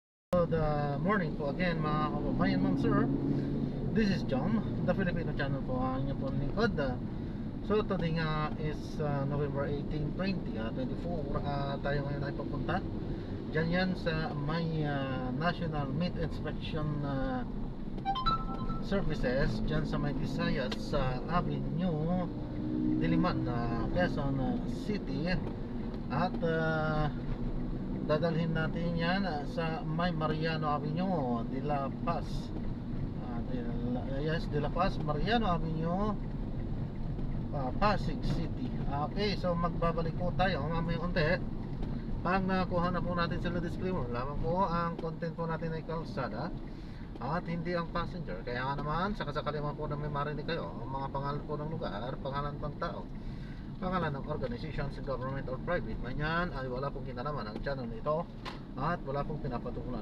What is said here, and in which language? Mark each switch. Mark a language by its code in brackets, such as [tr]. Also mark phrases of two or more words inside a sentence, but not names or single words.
[en] Good morning [tl] po again mga kababayan, ma'am sir. [en] This is John, the Filipino channel [tl] po ang inyo po lingkod. [en] So today nga is November 18, 2024. [tl] Tayo ngayon ay papunta dyan yan sa may National Meat Inspection Services dyan sa may Visayas sa Avenue Diliman, Quezon City. At dadalhin natin yan sa may Mariano Avenue de la Paz. De la Paz, Mariano Avenue, Pasig City. Okay, so magbabalik po tayo mamaya konti. Pag nakuha na po natin sila disclaimer, lamang po ang content po natin ay kalsada at hindi ang passenger. Kaya nga naman, sakasakali man po na may marinig kayo ang mga pangalan po ng lugar, pangalan ng tao, pangalan ng organizations, [en] government or private [tl] man yan, ay wala pong kinalaman ang channel nito at wala pong pinapatukulan.